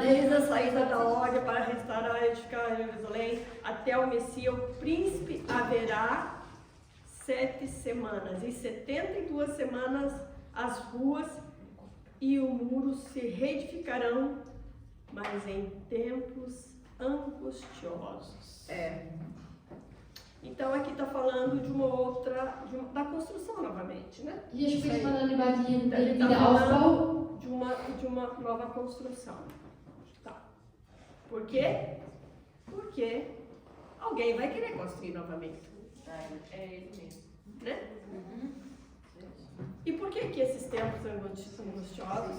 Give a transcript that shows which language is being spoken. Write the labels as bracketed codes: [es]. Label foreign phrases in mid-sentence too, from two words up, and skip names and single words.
[pt] Desde a saída da ordem para restaurar e edificar Jerusalém até o Messias, o príncipe, haverá 7 semanas e 72 semanas as ruas e o muro se reedificarão, mas em tempos angustiosos. Então aqui está falando de uma outra, da construção novamente, né? [de] hier spricht man dann über den [pt] Ele está [de] Wiederaufbau. [pt] falando de uma nova construção. Tá. Por quê? Porque alguém vai querer construir novamente, É ele mesmo. né? E por que esses tempos são angustiosos?